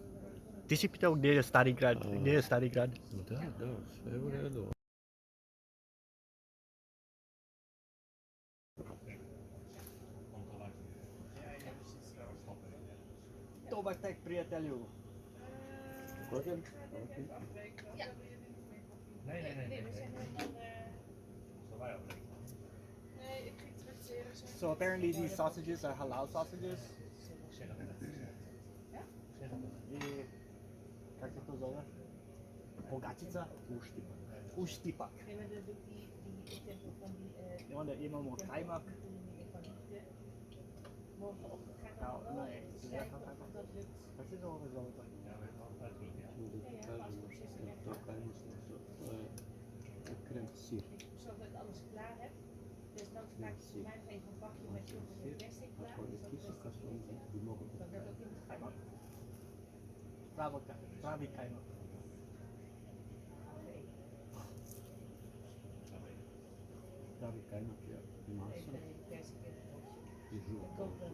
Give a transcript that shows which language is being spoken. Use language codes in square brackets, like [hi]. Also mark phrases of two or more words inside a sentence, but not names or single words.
[bs] Ti si pitao gdje je stari grad? Gdje je stari grad? Da, sve u redu. Dobar tek, prijatelju. Rođen? [en] So apparently these sausages are halal sausages. [bs] I kako se to zove? Pogačica? Uštipak. I onda imamo kajmak. Kao, ne, kako se zove to? To je krem sir. [nl] Dus dan maak je voor mij even een bakje met zoveel plastic klaar. Ako je kiselka su bi mogu da [bs] Kajmak. Pravi kajmak. pravi kajmak je masa i žuto.